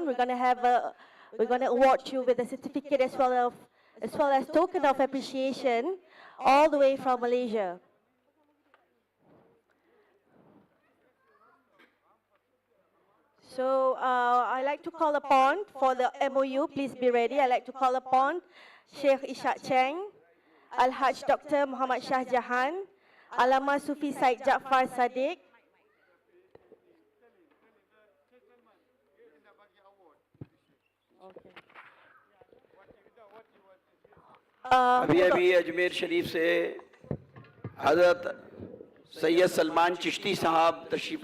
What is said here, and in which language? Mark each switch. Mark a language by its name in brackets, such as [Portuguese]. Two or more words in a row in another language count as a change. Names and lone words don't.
[English] We're going to award you with a certificate as well as token of appreciation, all the way from Malaysia. So I'd like to call upon, for the MOU, please be ready. I'd like to call upon Sheikh Ishak Cheng, Al-Hajj Dr. Muhammad Shah Jahan, Alama Sufi Said Jafar Sadiq, [Hindi] अभी अजमेर शरीफ से हज़रत सैयद सलमान चिश्ती साहब तशरीफ़